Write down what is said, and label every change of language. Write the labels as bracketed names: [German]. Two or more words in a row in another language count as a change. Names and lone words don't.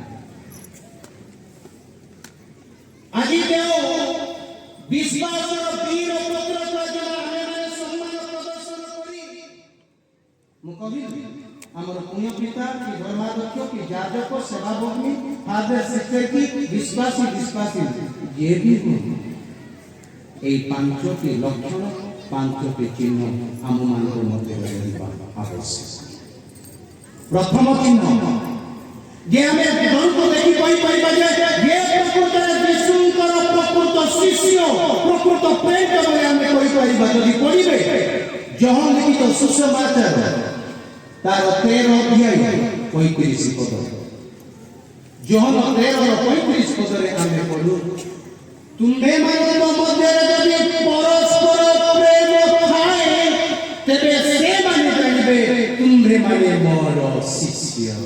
[Odia] ଆଜି ଯେଉଁ ବିଶ୍ୱାସର ବୀର ପତ୍ରତା ଦ୍ୱାରା ଆମେମାନେ ସମ୍ମାନ ପ୍ରଦର୍ଶନ କରି ମୁଁ କହିବି ଆମର ପୁଣ୍ୟ ପିତା କି ଧର୍ମାଧ୍ୟକ୍ଷ କି ଯାଜକ ସେବାଭୂମି ଫାଦର ସେକ୍ରେଟାରୀ ବିଶ୍ୱାସୀ ଯିଏ ବି ଏଇ 5ଟି ଲକ୍ଷଣ 5ଟି ଚିହ୍ନ ଆମମାନଙ୍କ ମଧ୍ୟରେ ରହିବା ଆବଶ୍ୟକ। ପ୍ରଥମ ଚିହ୍ନ ଯେ ଆମେ ଜଣକୁ ଦେଖି କହିପାରିବା ଯେ ପ୍ରକୃତରେ ଯୀଶୁଙ୍କର ପ୍ରକୃତ ଶିଷ୍ୟ ପ୍ରକୃତ ପ୍ରେରିତ ବୋଲି ଆମେ କହିପାରିବା ଯଦି ପଢ଼ିବେ ଯୋହନ ଲିଖିତ ସୁସମାଚାର ତାର 13 ଅଧ୍ୟାୟ 35 ପଦ ଯୋହନ 13:35 ପଦରେ ଆମେ ପଢ଼ୁ ତୁମ୍ଭେମାନଙ୍କ ମଧ୍ୟରେ ଯଦି ପରସ୍ପର ପ୍ରେମ ଥାଏ ତେବେ ସେମାନେ ଜାଣିବେ ତୁମ୍ଭେମାନେ ମୋର ଶିଷ୍ୟ।